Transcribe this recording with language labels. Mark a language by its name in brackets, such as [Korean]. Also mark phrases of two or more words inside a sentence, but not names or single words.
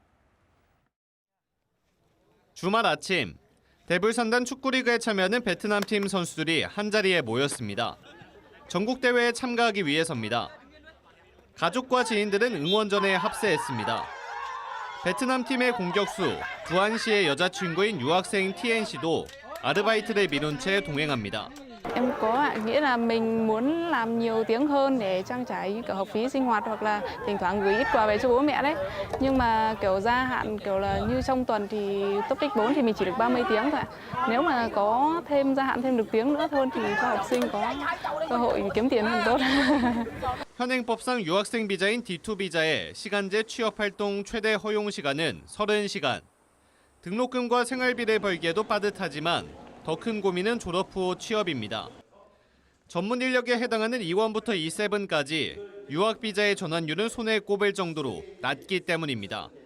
[Korean] 주말 아침, 대불산단 축구리그에 참여하는 베트남 팀 선수들이 한자리에 모였습니다. 전국대회에 참가하기 위해서입니다. 가족과 지인들은 응원전에 합세했습니다. 베트남 팀의 공격수, 부안시의 여자친구인 유학생 TNC도 아르바이트를 미룬 채 동행합니다. [Vietnamese] Em có ạ, nghĩa là mình muốn làm nhiều tiếng hơn để trang trải cả học phí sinh hoạt hoặc là thỉnh thoảng gửi ít quà về cho bố mẹ đấy. Nhưng mà kiểu gia hạn kiểu là như trong tuần thì topic 4 thì mình chỉ được 30 tiếng thôi ạ. Nếu mà có thêm gia hạn thêm được tiếng nữa thôi thì các học sinh có cơ hội kiếm tiền hơn tốt. [Korean] 현행법상 유학생 비자인 D2 비자의 시간제 취업활동 최대 허용 시간은 30시간. 등록금과 생활비를 벌기에도 빠듯하지만 더 큰 고민은 졸업 후 취업입니다. 전문 인력에 해당하는 E1부터 E7까지 유학 비자의 전환율은 손에 꼽을 정도로 낮기 때문입니다.